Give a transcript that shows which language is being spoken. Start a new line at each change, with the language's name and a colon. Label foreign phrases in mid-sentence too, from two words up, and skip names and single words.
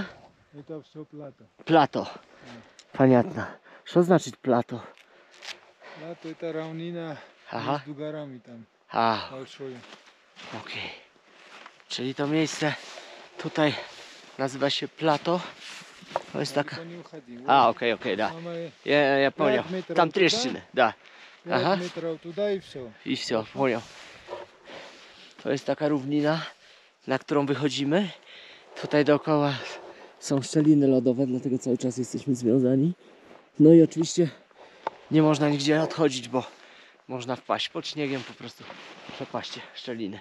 Russian: Это все плато. Плато. Понятно. Что значит плато? Плато это равнина между горами там. Большое.
Polish: Okej. Czyli to miejsce tutaj nazywa się plato. To jest taka... Okej,
Russian: да. Я понял. Там трещины, да. 5 метров туда и все. I все, понял.
Polish: To jest taka równina, na którą wychodzimy. Tutaj dookoła są szczeliny lodowe, dlatego cały czas jesteśmy związani. No i oczywiście nie można nigdzie odchodzić, bo można wpaść pod śniegiem, po prostu przepaście szczeliny.